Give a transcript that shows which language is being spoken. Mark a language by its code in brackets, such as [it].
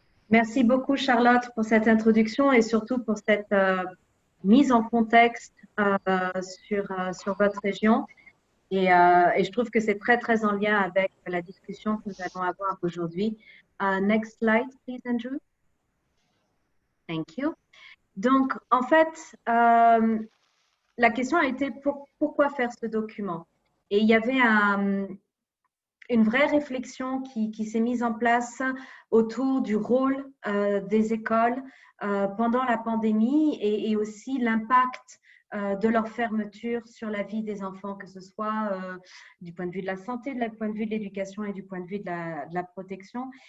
[fr] Merci beaucoup Charlotte pour cette introduction et surtout pour cette mise en contexte sur votre région. Et je trouve que c'est très en lien avec la discussion que nous allons avoir aujourd'hui. [en] Next slide, please, Andrew. Thank you. [fr] Donc, en fait, la question a été pourquoi faire ce document? Et il y avait une vraie réflexion qui s'est mise en place autour du rôle des écoles pendant la pandémie et aussi l'impact de leur fermeture sur la vie des enfants, que ce soit du point de vue de la santé, du point de vue de l'éducation et du point de vue de la protection.